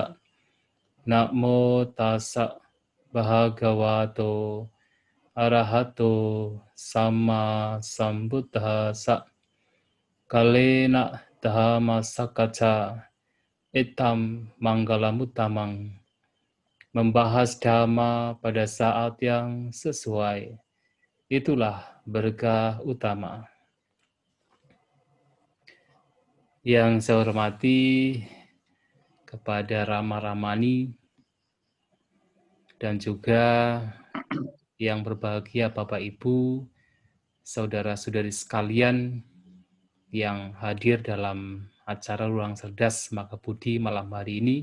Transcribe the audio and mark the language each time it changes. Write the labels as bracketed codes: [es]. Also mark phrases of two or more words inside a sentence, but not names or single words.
[pi] Namo tassa bhagavato arahato sama sambuddhassa. Kalena dhamma sakacca itam manggalamuttamang. [id] Membahas dhamma pada saat yang sesuai. Itulah berkah utama. Yang saya hormati kepada Rama Ramani dan juga yang berbahagia Bapak Ibu, saudara-saudari sekalian yang hadir dalam acara Ruang Cerdas Maka Budi malam hari ini.